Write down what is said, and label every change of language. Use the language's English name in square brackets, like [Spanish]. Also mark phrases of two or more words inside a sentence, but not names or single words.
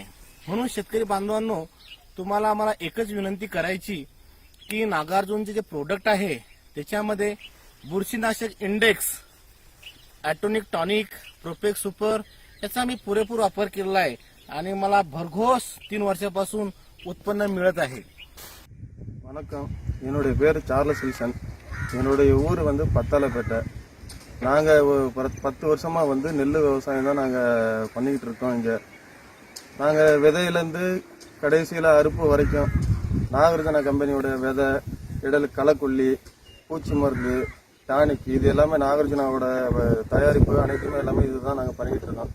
[Marathi] म्हणून शेतकरी बांधवांनो, तुम्हाला आम्हाला एकच विनंती करायची की नागार्जुनचे जे प्रोडक्ट आहे त्याच्यामध्ये बुरशीनाशक इंडेक्स, ॲटोनिक टॉनिक, प्रोपेक्स सुपर याचा मी पुरेपूर वापर केलेला आहे आणि मला भरघोस 3 वर्षापासून उत्पन्न मिळत आहे. [Tamil] வணக்கம், என்னுடைய பேர் சார்லஸ் வில்சன். என்னுடைய ஊர் வந்து பத்தாலப்பேட்டை. நாங்கள் 10 வருஷமா வந்து நெல் விவசாயம் தான் நாங்கள் பண்ணிக்கிட்டு இருக்கோம். இங்கே நாங்கள் விதையிலேருந்து கடைசியில் அறுப்பு வரைக்கும் நாகார்ஜுனா கம்பெனியோட விதை, இடல், களைக்கொல்லி, பூச்சி மருந்து, டானிக் இது எல்லாமே நாகார்ஜுனாவோட தயாரிப்பு அனைத்துமே எல்லாமே இதுதான் நாங்கள் பண்ணிக்கிட்டு இருக்கோம்.